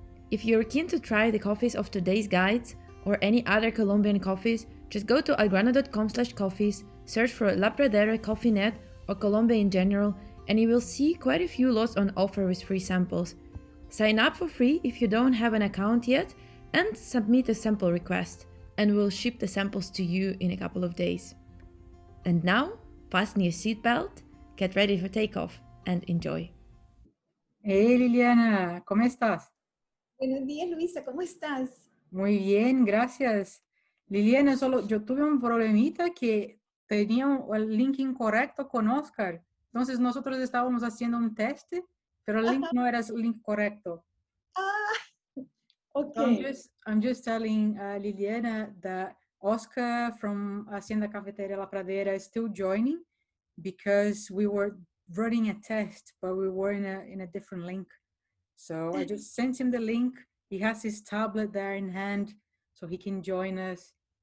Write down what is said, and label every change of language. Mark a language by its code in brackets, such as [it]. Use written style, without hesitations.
[en] If you're keen to try the coffees of today's guides or any other Colombian coffees, just go to algrano.com/coffees, search for La Pradera Cofinet or Colombia in general, and you will see quite a few lots on offer with free samples. Sign up for free if you don't have an account yet and submit a sample request, and we'll ship the samples to you in a couple of days. And now, fasten your seatbelt, get ready for takeoff, and enjoy. [es] Hey Liliana, ¿cómo estás? Buenos días, Luisa, ¿cómo estás? Muy bien, gracias. Liliana, yo tuve un problemita que tenía el link incorrecto con Oscar. Entonces nosotros estábamos haciendo un test, pero el link no era el link correcto. [en] Okay. So I'm just telling Liliana that Oscar from Hacienda Cafetalera La Pradera is still joining because we were running a test, but we were in a different link. So I just sent him the link. He has his tablet there in hand, so he can join us.